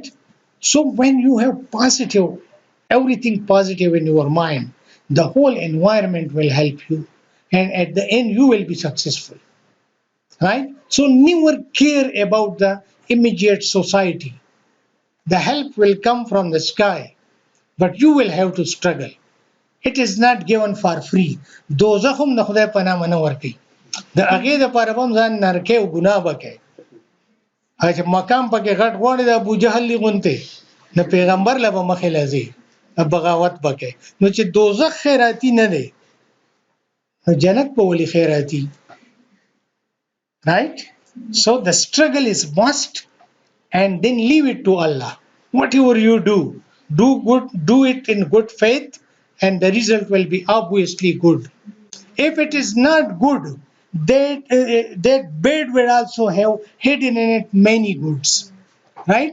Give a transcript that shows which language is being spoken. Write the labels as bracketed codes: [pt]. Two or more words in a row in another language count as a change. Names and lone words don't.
[en] So when you have positive, everything positive in your mind, the whole environment will help you, and at the end you will be successful, right? So never care about the immediate society. The help will come from the sky, but you will have to struggle. It is not given for free. [ps] دوزخ هم د خدای په نامه نه ورکوي. د هغې دپاره به هم ځان نرکې او ګناه به کوې. هغه چې مقام پکې غټ غواړي د ابوجهل غوندې د پیغمبر له به مخې له ځې بغاوت به کوې. نو چې دوزخ خیراتي نه دی نو جنت به ولې خیراتي؟ [en] Right? So the struggle is must, and then leave it to Allah. Whatever you do good, do it in good faith, and the result will be obviously good. If it is not good, that bad will also have hidden in it many goods, right?